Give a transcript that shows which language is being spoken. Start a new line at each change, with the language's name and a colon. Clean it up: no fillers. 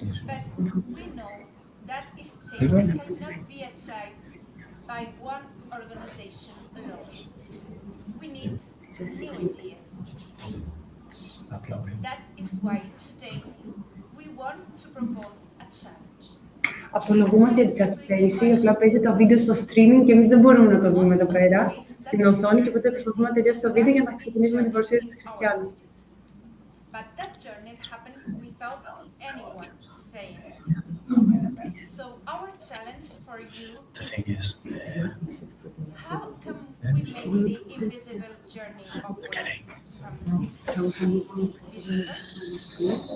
English: But we know that this change cannot be achieved by one organization alone. We need new ideas. That is why today we want to propose a challenge.
Greek: Απολογούμαστε για την καθυστέρηση, απλά παίζει το βίντεο στο streaming και εμείς δεν μπορούμε να το δούμε εδώ πέρα, στην οθόνη, και οπότε προσπαθούμε να τελειώσει το βίντεο για να ξεκινήσουμε την παρουσίαση της Χριστιανής.
English: But that journey happens without anyone saying it. So our challenge for you, The thing is, how can we make the invisible journey of waste from the city visible?